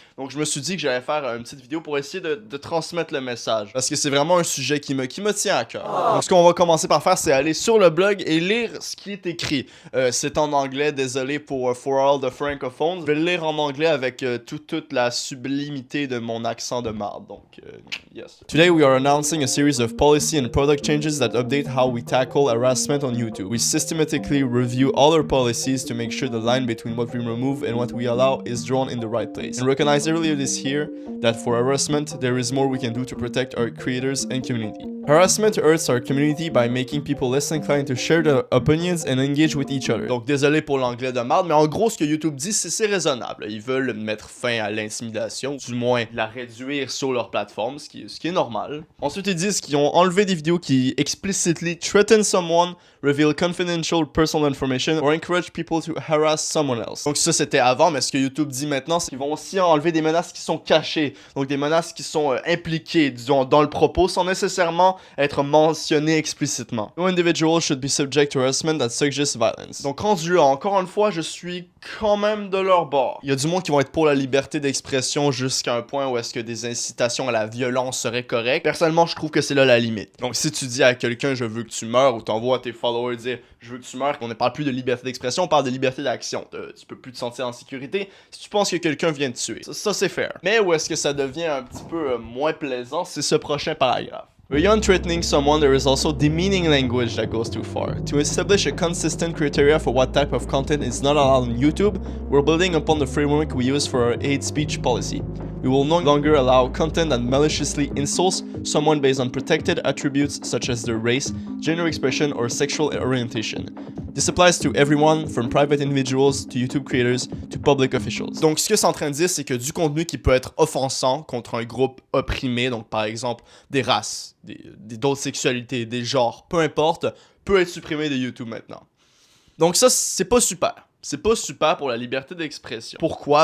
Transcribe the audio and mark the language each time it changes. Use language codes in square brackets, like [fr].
[fr] Donc je me suis dit que j'allais faire une petite vidéo pour essayer de transmettre le message. Parce que c'est vraiment un sujet qui me tient à cœur. Donc ce qu'on va commencer par faire, c'est aller sur le blog et lire ce qui est écrit. C'est en anglais, désolé pour [en] all the francophones. [fr] Je vais le lire en anglais avec toute la sublimité de mon accent de marde. Donc, yes. [en] Today we are announcing a series of policy and product changes that update how we tackle harassment on YouTube. We systematically review all our policies to make sure the line between what we remove and what we allow is drawn in the right place. And recognize earlier this year that for harassment, there is more we can do to protect our creators and community. Harassment hurts our community by making people less inclined to share their opinions and engage with each other. [fr] Donc désolé pour l'anglais de marde, mais en gros ce que YouTube dit c'est raisonnable. Ils veulent mettre fin à l'intimidation, du moins la réduire sur leur plateforme, ce qui est normal. Ensuite ils disent qu'ils ont enlevé des vidéos qui [en] explicitly threaten someone, reveal confidential personal information, or encourage people to harass someone else. [fr] Donc ça c'était avant, mais ce que YouTube dit maintenant, c'est qu'ils vont aussi enlever des menaces qui sont cachées, donc des menaces qui sont impliquées, disons, dans le propos, sans nécessairement être mentionné explicitement. [en] No individual should be subject to harassment that suggests violence. [fr] Donc rendu là, encore une fois, je suis quand même de leur bord. Il y a du monde qui vont être pour la liberté d'expression jusqu'à un point où est-ce que des incitations à la violence seraient correctes. Personnellement, je trouve que c'est là la limite. Donc si tu dis à quelqu'un je veux que tu meurs ou t'envoies à tes followers dire je veux que tu meurs, qu'on ne parle plus de liberté d'expression, on parle de liberté d'action. Tu peux plus te sentir en sécurité si tu penses que quelqu'un vient te tuer. Ça c'est fair. Mais où est-ce que ça devient un petit peu moins plaisant, c'est ce prochain paragraphe. [en] Beyond threatening someone, there is also demeaning language that goes too far. To establish a consistent criteria for what type of content is not allowed on YouTube, we're building upon the framework we use for our hate speech policy. We will no longer allow content that maliciously insults someone based on protected attributes such as their race, gender expression, or sexual orientation. This applies to everyone, from private individuals to YouTube creators to public officials. [fr] Donc ce que c'est en train de dire, c'est que du contenu qui peut être offensant contre un groupe opprimé, donc par exemple des races, d'autres sexualités, des genres, peu importe, peut être supprimé de YouTube maintenant. Donc ça, c'est pas super. C'est pas super pour la liberté d'expression. Pourquoi?